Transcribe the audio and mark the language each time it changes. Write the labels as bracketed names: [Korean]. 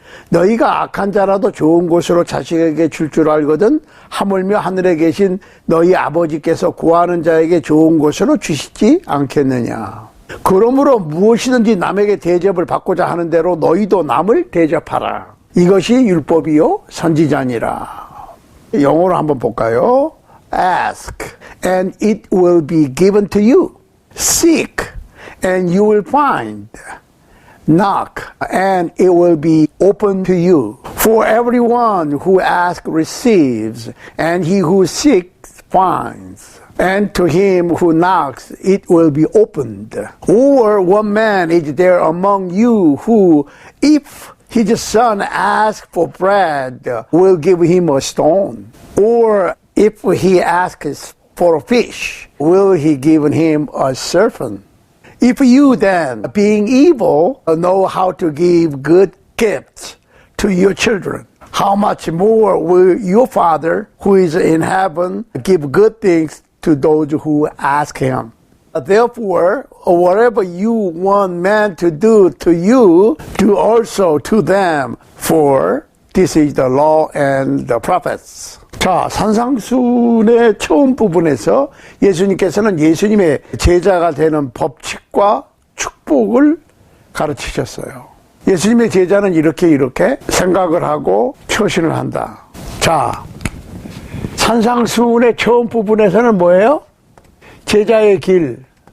[Korean] 너희가 악한 자라도 좋은 곳으로 자식에게 줄 줄 알거든 하물며 하늘에 계신 너희 아버지께서 구하는 자에게 좋은 곳으로 주시지 않겠느냐. 그러므로 무엇이든지 남에게 대접을 받고자 하는 대로 너희도 남을 대접하라. 이것이 율법이요 선지자니라. 영어로 한번 볼까요? [English] Ask and it will be given to you. Seek and you will find. Knock and it will be open to you. For everyone who asks receives, and he who seeks finds. And to him who knocks it will be opened. Or one man is there among you who, if his son asks for bread, will give him a stone? Or if he asks for a fish, will he give him a serpent? If you then, being evil, know how to give good gifts to your children, how much more will your Father who is in heaven give good things to those who ask him? Therefore, whatever you want men to do to you, do also to them, for this is the law and the prophets. [Korean] 자, 산상수훈의 처음 부분에서 예수님께서는 예수님의 제자가 되는 법칙과 축복을 가르치셨어요. 예수님의 제자는 이렇게 생각을 하고 처신을 한다. 자, 산상수훈의 처음 부분에서는 뭐예요? 제자의 길.